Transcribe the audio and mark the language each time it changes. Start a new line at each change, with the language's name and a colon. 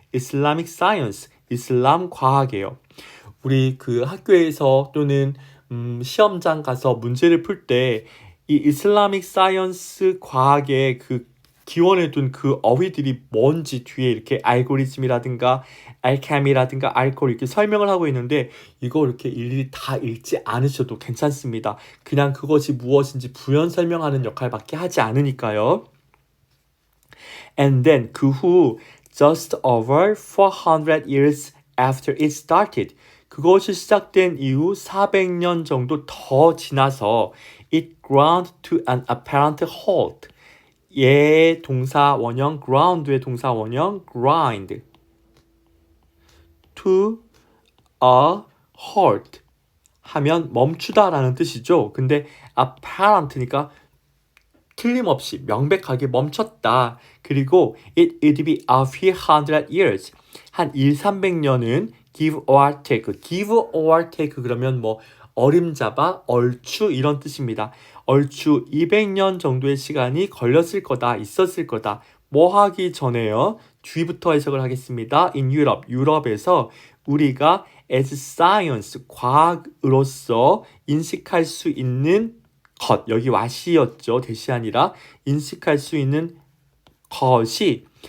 English: Islamic science,
Korean: 이슬람 과학이에요. 우리 그 학교에서 또는 시험장 가서 문제를 풀 때 이 이슬라믹 사이언스 과학의 그 기원을 둔 그 어휘들이 뭔지 뒤에 이렇게 알고리즘이라든가 알케미라든가 알코올 이렇게 설명을 하고 있는데 이거 이렇게 일일이 다 읽지 않으셔도 괜찮습니다. 그냥 그것이 무엇인지 부연 설명하는 역할밖에 하지 않으니까요.
English: And then
Korean: 그 후
English: just over 400 years after it started,
Korean: 그것이 시작된 이후 400년 정도 더 지나서
English: it ground to an apparent halt.
Korean: 얘 동사 원형 ground의 동사 원형
English: grind to a halt
Korean: 하면 멈추다라는 뜻이죠. 근데 apparent니까 틀림없이 명백하게 멈췄다. 그리고
English: it would be a few hundred years,
Korean: 한 200~300년은
English: give or take, give or take
Korean: 그러면 뭐 어림잡아, 얼추 이런 뜻입니다. 얼추 200년 정도의 시간이 걸렸을 거다, 있었을 거다. 뭐 하기 전에요? 뒤부터 해석을 하겠습니다.
English: In Europe,
Korean: 유럽에서 우리가
English: as science,
Korean: 과학으로서 인식할 수 있는 것, 여기 와시였죠. 대시 아니라 인식할 수 있는 것이